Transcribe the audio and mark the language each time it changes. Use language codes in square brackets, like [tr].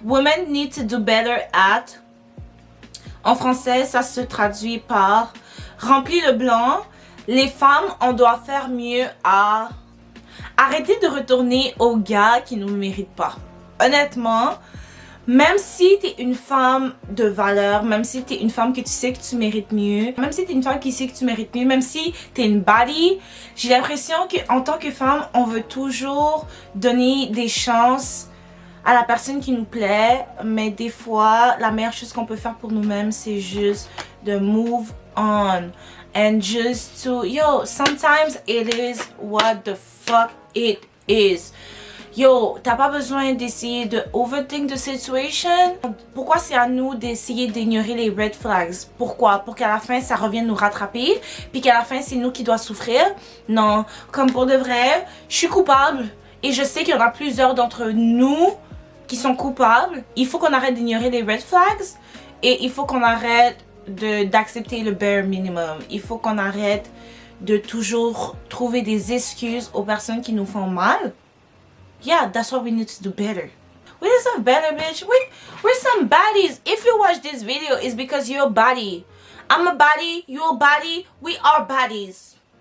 [en] Women need to do better at. [fr] En français, ça se traduit par remplis le blanc. Les femmes, on doit faire mieux à arrêter de retourner aux gars qui ne nous méritent pas. Honnêtement, même si t'es une femme de valeur, même si t'es une femme que tu sais que tu mérites mieux, même si t'es une femme qui sait que tu mérites mieux, même si t'es une baddie, j'ai l'impression qu'en tant que femme, on veut toujours donner des chances à la personne qui nous plaît, mais des fois, la meilleure chose qu'on peut faire pour nous-mêmes, c'est juste de [en] move on. And just to, sometimes it is what the fuck it is. [fr] Yo, t'as pas besoin d'essayer de [en] overthink the situation. [fr] Pourquoi c'est à nous d'essayer d'ignorer les red flags? Pourquoi? Pour qu'à la fin, ça revienne nous rattraper, puis qu'à la fin, c'est nous qui doit souffrir? Non, comme pour de vrai, je suis coupable. Et je sais qu'il y en a plusieurs d'entre nous qui sont coupables. Il faut qu'on arrête d'ignorer les red flags et il faut qu'on arrête d'accepter le bare minimum. Il faut qu'on arrête de toujours trouver des excuses aux personnes qui nous font mal. [en] Yeah, that's what we need to do better. We deserve better, bitch. We're some baddies. If you watch this video, it's because you're a baddie. I'm a baddie, you're a baddie, we are baddies.